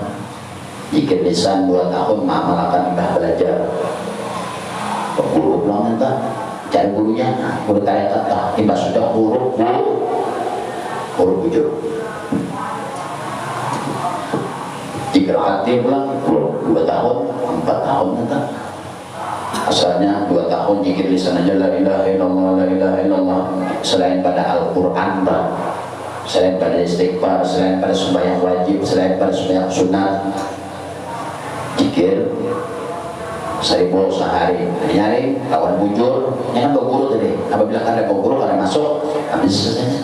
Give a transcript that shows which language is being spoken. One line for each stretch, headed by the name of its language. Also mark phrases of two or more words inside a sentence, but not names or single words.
Banjar: Jika lisan 2 tahun malakan imbah belajar guru pulang entah cari gurunya, guru tarekat lah imbah sudah huruf bujur. Jika hati pulang 2 tahun 4 tahun entah. Asalnya 2 tahun jikir lisan aja
Arabic: لا إله إلا الله، لا إله إلا الله.
Banjar: Selain pada Al-Quran, selain pada istighfar, selain pada sembahyang wajib, selain pada sembahyang sunat, jikir 1000 sehari. Nyari kawan bujur, jangan berguru tadi. Apabila ada berguru pada masuk, habis selesai.